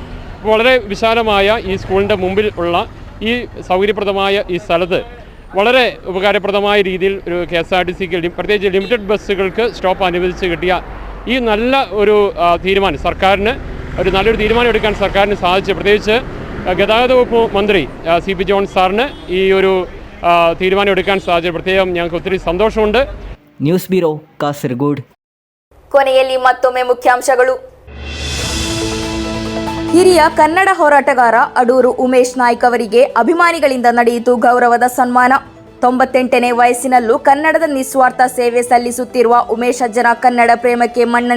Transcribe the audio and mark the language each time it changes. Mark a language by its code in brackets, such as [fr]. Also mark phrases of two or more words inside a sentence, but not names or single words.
[ml] അപ്പോൾ വളരെ വിശാലമായ ഈ സ്കൂളിൻ്റെ മുമ്പിൽ ഉള്ള ഈ സൗകര്യപ്രദമായ ഈ സ്ഥലത്ത് വളരെ ഉപകാരപ്രദമായ രീതിയിൽ ഒരു KSRTCക്ക് പ്രത്യേകിച്ച് ലിമിറ്റഡ് ബസ്സുകൾക്ക് സ്റ്റോപ്പ് അനുവദിച്ച് കിട്ടിയ ഈ നല്ല ഒരു തീരുമാനം സർക്കാരിന് ഒരു നല്ലൊരു തീരുമാനം എടുക്കാൻ സർക്കാരിന് സാധിച്ചു. പ്രത്യേകിച്ച് ഗതാഗത വകുപ്പ് മന്ത്രി CP ജോൺ സാറിന് ഈ ഒരു തീരുമാനം എടുക്കാൻ സാധിച്ചു. പ്രത്യേകം ഞങ്ങൾക്ക് ഒത്തിരി സന്തോഷമുണ്ട്. [kn] ನ್ಯೂಸ್ ಬ್ಯೂರೋ ಕಾಸರಗೋಡು. ಕೊನೆಯಲ್ಲಿ ಮತ್ತೊಮ್ಮೆ ಮುಖ್ಯಾಂಶಗಳು. ಹಿರಿಯ ಕನ್ನಡ ಹೋರಾಟಗಾರ ಅಡೂರು ಉಮೇಶ್ ನಾಯ್ಕ್ ಅವರಿಗೆ ಅಭಿಮಾನಿಗಳಿಂದ ನಡೆಯಿತು ಗೌರವದ ಸನ್ಮಾನ. 98ನೇ ವಯಸ್ಸಿನಲ್ಲೂ ಕನ್ನಡದ ನಿಸ್ವಾರ್ಥ ಸೇವೆ ಸಲ್ಲಿಸುತ್ತಿರುವ ಉಮೇಶ್ ಅಜ್ಜನ ಕನ್ನಡ ಪ್ರೇಮಕ್ಕೆ ಮನ್ನಣೆ.